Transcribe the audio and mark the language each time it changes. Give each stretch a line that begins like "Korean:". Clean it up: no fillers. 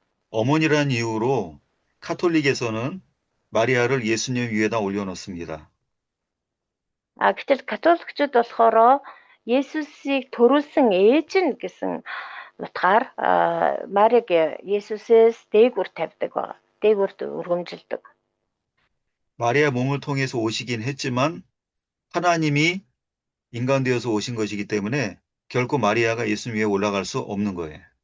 Korean: 어머니라는 이유로 카톨릭에서는 마리아를 예수님 위에다 올려놓습니다.
Mongolian: Гэтэл католикчууд болохоор Есүсийг төрүүлсэн ээж нь гэсэн утгаар Марийг Есүсээс дээгүүр тавьдаг байна. дээгүүрт өргөмжилдэг.
Korean: 마리아 몸을 통해서 오시긴 했지만 하나님이 인간 되어서 오신 것이기 때문에 결코 마리아가 예수님 위에 올라갈 수 없는 거예요.